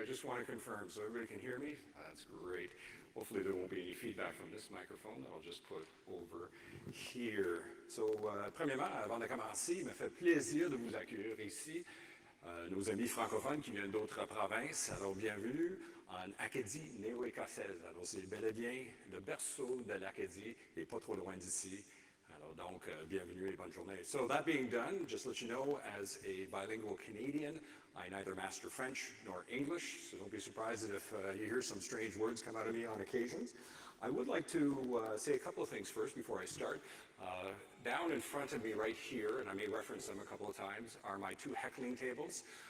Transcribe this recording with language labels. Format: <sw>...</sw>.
<en>I just want to confirm so everybody can hear me. That's great. Hopefully there won't be any feedback from this microphone that I'll just put over here.</en> <fr>So, premièrement, avant de commencer, il me fait plaisir de vous accueillir ici. Nos amis francophones qui viennent d'autres provinces, alors bienvenue en Acadie néo-écossaise. Alors c'est bel et bien le berceau de l'Acadie et pas trop loin d'ici. Alors donc, bienvenue et bonne journée.</fr> <en>So that being done, just let you know, as a bilingual Canadian, I neither master French nor English, so don't be surprised if you hear some strange words come out of me on occasions. I would like to say a couple of things first before I start. Down in front of me right here, and I may reference them a couple of times, are my two heckling tables.</en>